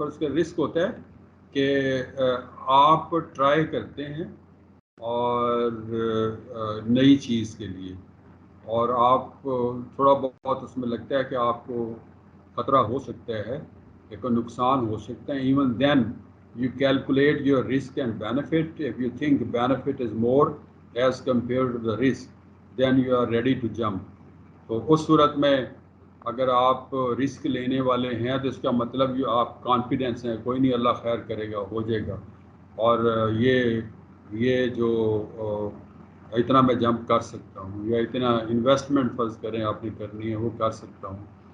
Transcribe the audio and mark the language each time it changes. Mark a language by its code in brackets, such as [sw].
[ur] فرض کا رسک ہوتا ہے کہ آپ ٹرائی کرتے ہیں اور نئی چیز کے لیے، اور آپ تھوڑا بہت اس میں لگتا ہے کہ آپ کو خطرہ ہو سکتا ہے کہ کوئی نقصان ہو سکتا ہے. [en] Even then you calculate your risk and benefit. If you think benefit is more as compare to the risk then you are ready to jump. [ur] تو اس صورت میں اگر آپ رسک لینے والے ہیں تو اس کا مطلب یہ آپ کانفیڈنس ہیں، کوئی نہیں اللہ خیر کرے گا، ہو جائے گا. اور یہ جو اتنا میں جمپ کر سکتا ہوں، یا اتنا انویسٹمنٹ فرض کریں آپ نے کرنی ہے وہ کر سکتا ہوں.